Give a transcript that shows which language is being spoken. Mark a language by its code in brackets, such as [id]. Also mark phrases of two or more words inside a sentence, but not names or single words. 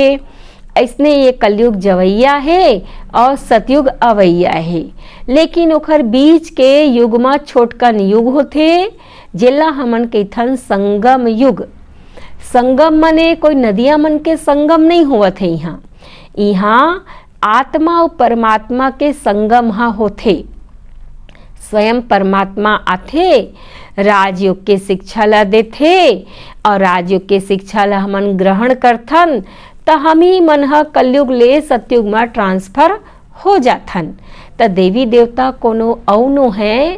[hne] ऐसने ये कलयुग जवैया है और सतयुग अवैया है। लेकिन ओखर बीच के युग में छोटकन युग होते, जेला हमन कहथन संगम युग। संगम मने कोई नदिया मन के संगम नहीं होवत है। यहाँ आत्मा और परमात्मा के संगम हा होते। स्वयं परमात्मा आथे, राजयोग के शिक्षा ला देथे और राजयोग के शिक्षा ला हमन ग्रहण करथन त हम ही मन ह कलयुग ले सतयुग में ट्रांसफर हो जाथन। त देवी देवता कोनो औनो है।